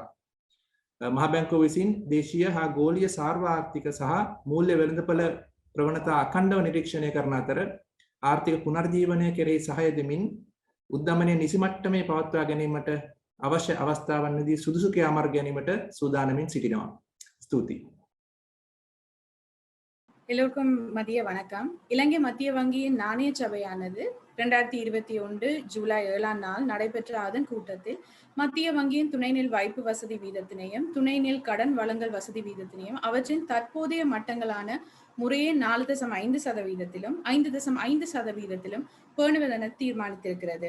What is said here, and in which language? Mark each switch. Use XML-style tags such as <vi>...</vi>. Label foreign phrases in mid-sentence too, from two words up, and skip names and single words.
<si>මහ බැංකුව විසින් දේශීය හා ගෝලීය සාර්වාර්ථික සහ මූල්‍ය වෙළඳපොළ ප්‍රවණතා අඛණ්ඩව නිරීක්ෂණය කරන අතර ආර්ථික පුනර්ජීවනය කෙරෙහි සහාය දෙමින් උද්දමනය නිසි මට්ටමේ පවත්වා ගැනීමට අවශ්‍ය අවස්ථාවන්දී සුදුසු ක්‍රියාමාර්ග ගැනීමට සූදානමින් සිටිනවා. ස්තුතියි.</si> <ta>எல்லோருக்கும் மதிய வணக்கம். இலங்கை மத்திய வங்கியின் நாணய சபையானது 2021 ஜூலை 7ஆம் நாள் நடைபெற்ற அதன் கூட்டத்தில் மத்திய வங்கியின் துணைநில் வைப்பு வசதி வீதத்தினையும் துணைநில் கடன் வழங்கல் வசதி வீதத்தினையும் அவற்றின் தற்போதைய மட்டங்களான முறையே 4.5% 5.5% பேணுவதென தீர்மானித்திருக்கிறது.</ta>